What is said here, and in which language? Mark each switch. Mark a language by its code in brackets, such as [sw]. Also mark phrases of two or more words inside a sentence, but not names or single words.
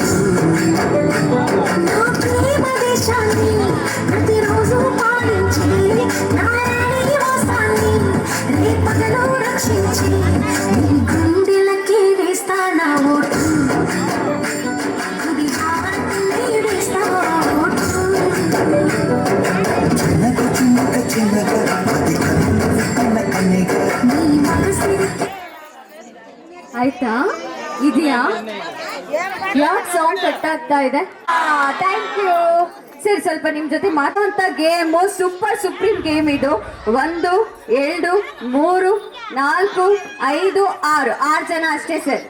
[te] నా ప్రేమ దేశాన్ని ప్రతిరోజు పాలించి నా రాణి వాసాన్ని రేపగలు రక్షించి నీ గుండెలకి వేస్తానా ఓటు వేస్తా ఓటు చిన్నగా చిన్నగా చిన్నగా అది కన్నుల కన్నెగా నీ మనసిరికి [kn] ಆಯ್ತಾ ಇದೆಯಾ? ಯಾಕೆ [en] sound cut [kn] ಆಗ್ತಾ ಇದೆ? [en] thank you sir. [kn] ಸ್ವಲ್ಪ ನಿಮ್ ಜೊತೆ ಮಾತಾಡುವಂತ ಗೇಮು [en] super supreme game [kn] ಇದು. 1 2 3 4 5 6 ಜನ ಅಷ್ಟೇ ಸರ್.